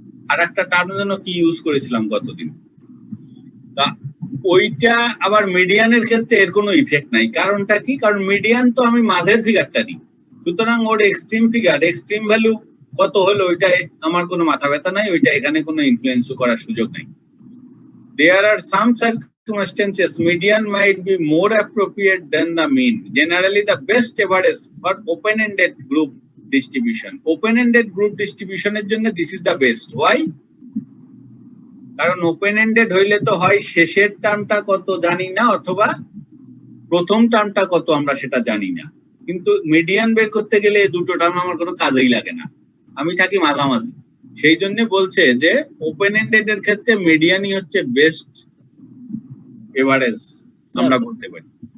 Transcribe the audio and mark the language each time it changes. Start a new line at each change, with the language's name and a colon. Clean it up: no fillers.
Bangla: আর একটা টার্ম যেন কি ইউজ করেছিলাম গতদিন, তা ওইটা আবার মিডিয়ানের ক্ষেত্রে এর কোনো ইফেক্ট নাই। কারণটা কি? কারণ মিডিয়ান তো আমি মাঝের ফিগারটা দিই, সুতরাং ওর এক্সট্রিম ফিগার এক্সট্রিম ভ্যালু কত হলো ওইটা আমার কোনো মাথা ব্যথা নাই, ওইটা এখানে কোনো ইনফ্লুয়েন্স করার সুযোগ নাই।
English: There are some circumstances median might be more appropriate than the mean. Generally, the best average for open-ended group distribution. Open-ended group distribution
Bangla: এর জন্য
English: this is the best. Why?
Bangla: কারণ open-ended হইলে তো হয় শেষের টার্মটা কত জানি না অথবা প্রথম টার্মটা কত আমরা সেটা জানি না, কিন্তু মিডিয়ান বের করতে গেলে এই দুটো টার্ম আমার কোনো কাজেই লাগে না, আমি থাকি মাঝামাঝি। সেই জন্য বলছে যে ওপেন এন্ডেড এর ক্ষেত্রে মিডিয়ানই হচ্ছে বেস্ট এভারেজ আমরা বলতে পারি।